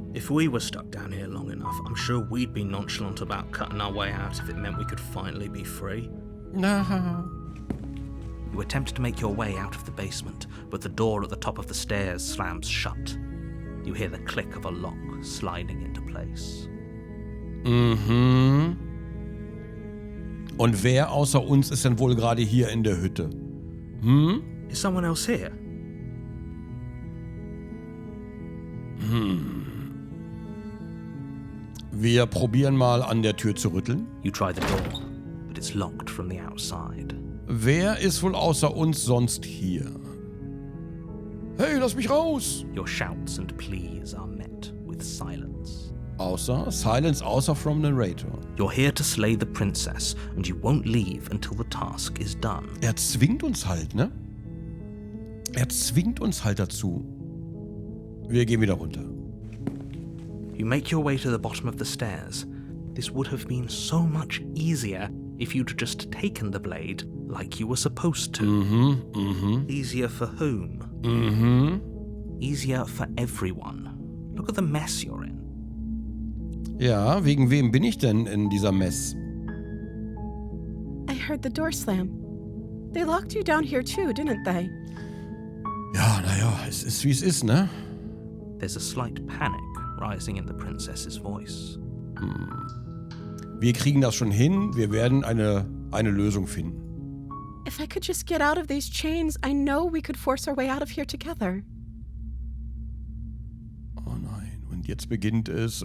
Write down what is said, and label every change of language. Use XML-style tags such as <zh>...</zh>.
<en>If we were stuck down here long enough, I'm sure we'd be nonchalant about cutting our way out if it meant we could finally be free. Aha. You attempt to make your way out of the basement, but the door at the top of the stairs slams shut. You hear the click of a lock sliding into place. Mhm.</en> <de>Und wer außer uns ist denn wohl gerade hier in der Hütte? Hm?</de> <en>Is someone else here?</en> <de>Wir probieren mal an der Tür zu rütteln.</de> <en>You try the door, but it's locked from the outside.</en> <de>Wer ist wohl außer uns sonst hier? Hey, lass mich raus!</de> <en>Your shouts and pleas are met with silence.</en> <de>Außer</de> <en>from narrator. You're here to slay the princess, and you won't leave until the task is done.</en> <de>Er zwingt uns halt, ne? Er zwingt uns halt dazu. Wir gehen wieder runter.</de> <en>You make your way to the bottom of the stairs. This would have been so much easier if you'd just taken the blade like you were supposed to. Easier for whom? Easier for everyone. Look at the mess you're in.</en> <de>Ja, wegen wem bin ich denn in dieser Mess?</de> <en>I heard the door slam. They locked you down here too, didn't they?</en> <de>Ja, naja, es ist wie es ist, ne?</de> <en>There's a slight panic rising in the princess's voice.</en> <de>Wir kriegen das schon hin, wir werden eine Lösung finden.</de> <en>If I could just get out of these chains, I know we could force our way out of here together.</en> <de>Oh nein, und jetzt beginnt es.</de>